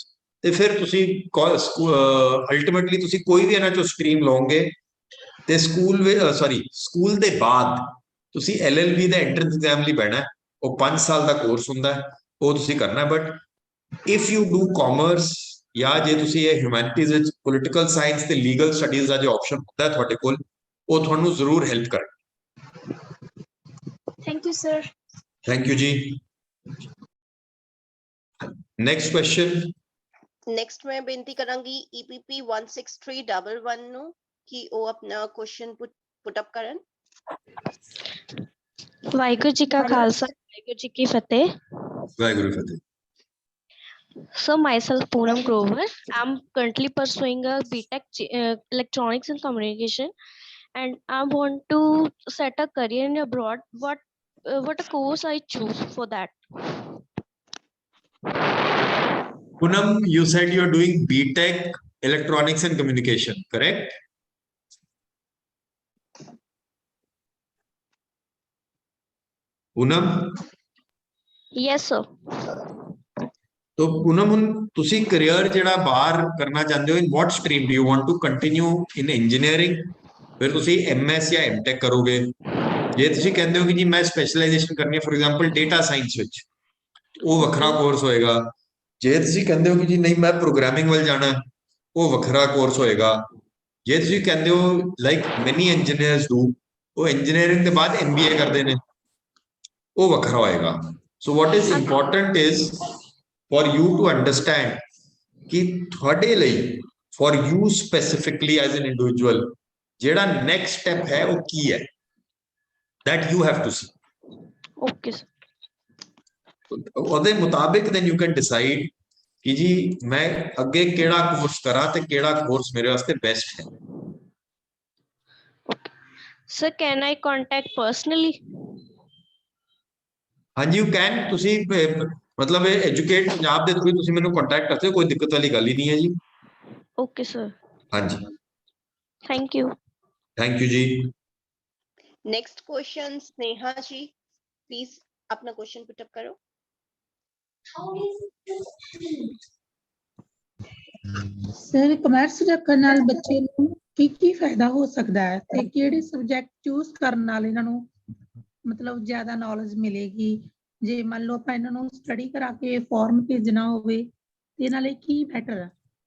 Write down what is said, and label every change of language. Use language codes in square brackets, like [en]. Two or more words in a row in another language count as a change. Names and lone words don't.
[pa] ਤੇ ਫਿਰ ਤੁਸੀਂ ਅਲਟੀਮੇਟਲੀ ਤੁਸੀਂ ਕੋਈ ਵੀ ਇਹਨਾਂ ਚੋਂ ਸਟਰੀਮ ਲਓਗੇ ਤੇ ਸਕੂਲ ਦੇ ਬਾਅਦ ਤੁਸੀਂ LLB ਦਾ [en] entrance exam [pa] ਲਈ ਬਹਿਣਾ, ਉਹ 5 ਸਾਲ ਦਾ ਕੋਰਸ ਹੁੰਦਾ ਹੈ, ਉਹ ਤੁਸੀਂ ਕਰਨਾ। [en] but if you do commerce [pa] ਜਾਂ ਜੇ ਤੁਸੀਂ ਇਹ ਹਿਊਮੈਨਿਟੀਜ਼ ਵਿੱਚ [en] political science [pa] ਤੇ [en] legal studies [pa] ਦਾ ਜੋ ਆਪਸ਼ਨ ਹੁੰਦਾ ਤੁਹਾਡੇ ਕੋਲ, ਉਹ ਤੁਹਾਨੂੰ ਜ਼ਰੂਰ ਹੈਲਪ ਕਰੇ। [en] thank you sir. thank you जी। next question. [pa] ਨੈਕਸਟ ਮੈਂ ਬੇਨਤੀ ਕਰਾਂਗੀ EPP 16311 ਨੂੰ ਕਿ ਉਹ ਆਪਣਾ ਕੁਐਸਚਨ [en] put up [pa] ਕਰਨ। ਵਾਹਿਗੁਰੂ ਜੀ ਕਾ ਖਾਲਸਾ, ਵਾਹਿਗੁਰੂ ਜੀ ਕੀ ਫਤਿਹ। ਵਾਹਿਗੁਰੂ ਫਤਿਹ। [en] So myself Poonam Grover. I'm currently pursuing a BTech Electronics and Communication, and I want to set a career in abroad. What a course I choose for that? Poonam, you said you're doing BTech Electronics and Communication, correct? Poonam? Yes, sir. [pa] तो पूनम ਹੁਣ ਤੁਸੀਂ ਕੈਰੀਅਰ ਜਿਹੜਾ ਬਾਹਰ ਕਰਨਾ ਚਾਹੁੰਦੇ ਹੋ, [en] in what stream do you want to continue in engineering, [pa] ਫਿਰ ਤੁਸੀਂ MS ਜਾਂ MTech ਕਰੋਗੇ। ਜੇ ਤੁਸੀਂ ਕਹਿੰਦੇ ਹੋ ਕਿ ਜੀ ਮੈਂ ਸਪੈਸ਼ਲਾਈਜੇਸ਼ਨ ਕਰਨੀ ਹੈ, [en] for example data science [pa] ਵਿੱਚ, ਉਹ ਵੱਖਰਾ ਕੋਰਸ ਹੋਏਗਾ। ਜੇ ਤੁਸੀਂ ਕਹਿੰਦੇ ਹੋ ਕਿ ਜੀ ਨਹੀਂ ਮੈਂ ਪ੍ਰੋਗਰਾਮਿੰਗ ਵੱਲ ਜਾਣਾ, ਉਹ ਵੱਖਰਾ ਕੋਰਸ ਹੋਏਗਾ। ਜੇ ਤੁਸੀਂ ਕਹਿੰਦੇ ਹੋ [en] like many engineers do, [pa] ਉਹ ਇੰਜੀਨੀਅਰਿੰਗ ਦੇ ਬਾਅਦ MBA ਕਰਦੇ ਨੇ, ਉਹ ਵੱਖਰਾ ਹੋਏਗਾ। [en] so what is important is for you to understand [pa] ਕਿ ਤੁਹਾਡੇ ਲਈ, [en] for you specifically as an individual, ਜਿਹੜਾ next step [pa] ਹੈ ਉਹ ਕੀ ਹੈ, [en] that you have to see. Okay, sir. [pa] ਉਹਦੇ ਮੁਤਾਬਿਕ [en] then you can decide [pa] ਕਿ ਜੀ ਮੈਂ ਅੱਗੇ ਕਿਹੜਾ ਕੋਰਸ ਕਰਾਂ ਤੇ ਕਿਹੜਾ ਕੋਰਸ ਮੇਰੇ ਵਾਸਤੇ ਬੈਸਟ ਹੈ। [en] Sir, can I contact personally? ਹਾਂਜੀ, you can, [pa] ਤੁਸੀਂ ਮਤਲਬ ਐਜੂਕੇਟ ਪੰਜਾਬ ਦੇ ਥਰੂ ਤੁਸੀਂ ਮੈਨੂੰ ਕੰਟੈਕਟ ਕਰ ਸਕਦੇ ਹੋ, ਕੋਈ ਦਿੱਕਤ ਵਾਲੀ ਗੱਲ ਹੀ ਨਹੀਂ ਹੈ ਜੀ। [en] Okay, sir. [pa] ਹਾਂਜੀ, [en] Thank you. thank you ਜੀ। next question [hi] स्नेहा जी, प्लीज अपना क्वेश्चन [en] put up [hi] करो। [pa] ਸਰ ਕਮਰਸ ਰੱਖਣ ਨਾਲ ਬੱਚੇ ਨੂੰ ਕੀ ਫਾਇਦਾ ਹੋ ਸਕਦਾ ਹੈ ਤੇ ਕਿਹੜੇ [en] subject choose [pa] ਕਰਨ ਨਾਲ ਇਹਨਾਂ ਨੂੰ ਮਤਲਬ ਜ਼ਿਆਦਾ ਨੌਲੇਜ ਮਿਲੇਗੀ? ਜੇ ਮੰਨ ਲਓ ਆਪਾਂ ਇਹਨਾਂ ਨੂੰ ਸਟੱਡੀ ਕਰਾ ਕੇ ਫੋਰਨ ਭੇਜਣਾ ਹੋਵੇ ਤੇ ਇਹਨਾਂ ਲਈ ਕੀ ਬੈਟਰ ਹੈ?